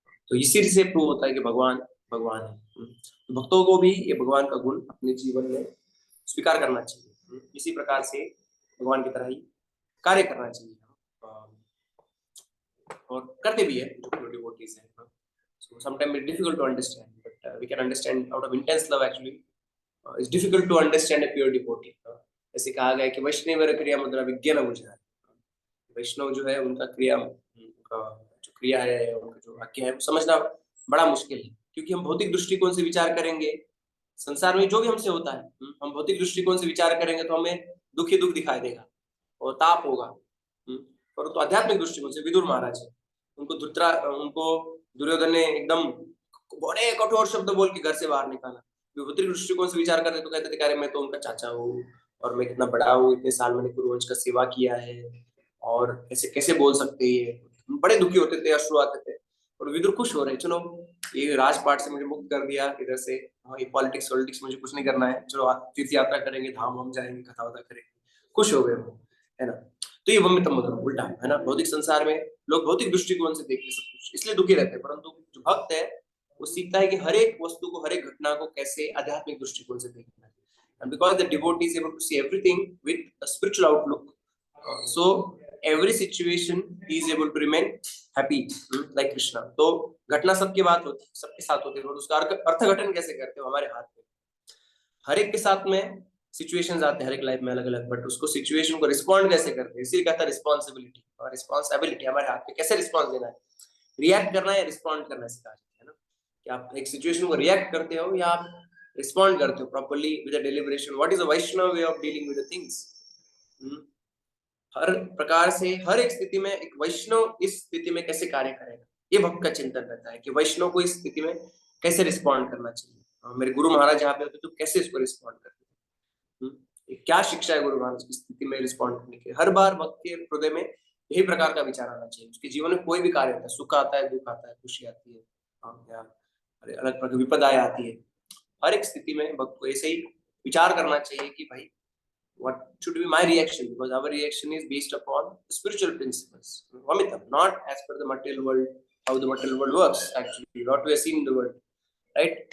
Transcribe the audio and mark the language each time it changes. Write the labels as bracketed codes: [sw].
[hi] तो इसी से प्रूव होता है कि भगवान भगवान है। तो भक्तों को भी ये भगवान का गुण अपने जीवन में स्वीकार करना चाहिए, इसी प्रकार से भगवान की तरह ही कार्य करना चाहिए, और करते भी है जो डिवोटीज हैं। [en] So sometimes it's difficult to understand, but we can understand out of intense love actually. It's difficult to understand a pure devotee. [hi] ऐसे कहा गया है कि वैष्णव क्रिया मुद्रा विज्ञान बुझा, वैष्णव जो है उनका क्रिया, उनका जो क्रिया है, उनका जो वाक्य है वो समझना बड़ा मुश्किल है, क्योंकि हम भौतिक दृष्टिकोण से विचार करेंगे संसार में जो भी हमसे होता है, हम भौतिक दृष्टिकोण से विचार करेंगे तो हमें दुख ही दुख दिखाई देगा और ताप होगा। परंतु आध्यात्मिक दृष्टिकोण से विदुर महाराज है, उनको दुर्योधन ने एकदम बड़े कठोर शब्द बोल के घर से बाहर निकाला। भौतिक दृष्टिकोण से विचार करते तो कहते थे मैं तो उनका चाचा हूँ और मैं कितना बड़ा हूँ, इतने साल मैंने कुरुवंश का सेवा किया है और ऐसे कैसे बोल सकते हैं, बड़े दुखी होते थे, अश्रु आते थे। और विदुर खुश हो रहे, चलो ये राजपाट से मुझे मुक्त कर दिया, इधर से ये पॉलिटिक्स वॉलिटिक्स मुझे कुछ नहीं करना है, चलो तीर्थ यात्रा करेंगे, धाम हम जाएंगे, कथा वथा करेंगे, खुश हो गए वो, है ना। तो ये वमितम मधुरम उल्टा है ना। भौतिक संसार में लोग भौतिक दृष्टिकोण से देखते सब कुछ, इसलिए दुखी रहते हैं, परंतु जो भक्त है वो सीखता है कि हर एक वस्तु को, हर एक घटना को कैसे आध्यात्मिक दृष्टिकोण से देखना है। [en] And because the devotee is able to see everything with a spiritual outlook, so every situation he is able to remain happy, like Krishna. [hi] तो घटना सबके बात होती, सबके साथ होती है, और उसका अर्थघटन कैसे करते हो हमारे हाथ में। हर एक के साथ में सिचुएशंस आते हैं, हर एक लाइफ में अलग अलग, बट उसको सिचुएशन को रिस्पॉन्ड कैसे करते हैं, इसीलिए कहता है रिस्पॉन्सिबिलिटी और रिस्पॉन्सिबिलिटी हमारे हाथ में, कैसे रिस्पॉन्स देना है, रिएक्ट करना है या रिस्पॉन्ड करना सिखा जाता है ना, कि आप एक सिचुएशन को रिएक्ट करते हो या आप रिस्पॉन्ड करते हो [en] Properly with a deliberation. What is a Vaishnava way of dealing with the things. [hi] हर प्रकार से हर एक स्थिति में एक वैष्णव इस स्थिति में कैसे कार्य करेगा, ये भक्त का चिंतन रहता है कि वैष्णव को इस स्थिति में कैसे रिस्पॉन्ड करना चाहिए। मेरे गुरु महाराज यहाँ पे होते तो कैसे इसको रिस्पॉन्ड करते, क्या शिक्षा है गुरु महाराज की स्थिति में रिस्पॉन्ड करने की। हर बार भक्त के हृदय में यही प्रकार का विचार आना चाहिए। उसके जीवन में कोई भी कार्य होता है, सुख आता है, दुख आता है, खुशी आती है, अलग प्रकार विपदाएं आती है, हर एक स्थिति में भक्त को ऐसे ही विचार करना चाहिए कि भाई [en] what should be my reaction, because our reaction is based upon spiritual principles, Vamitam, not as per the material world, how the material world works actually, what we have seen in the world, right?